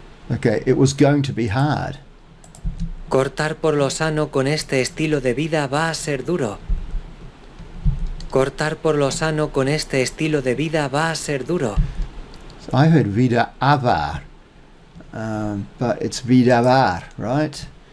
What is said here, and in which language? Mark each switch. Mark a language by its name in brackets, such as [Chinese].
[English] Okay, it was going to be hard. [Spanish] Cortar por lo sano con este estilo de vida va a ser duro. Cortar por lo sano con este estilo de vida va a ser duro. [English] So I heard vida avar, but it's vida var, right?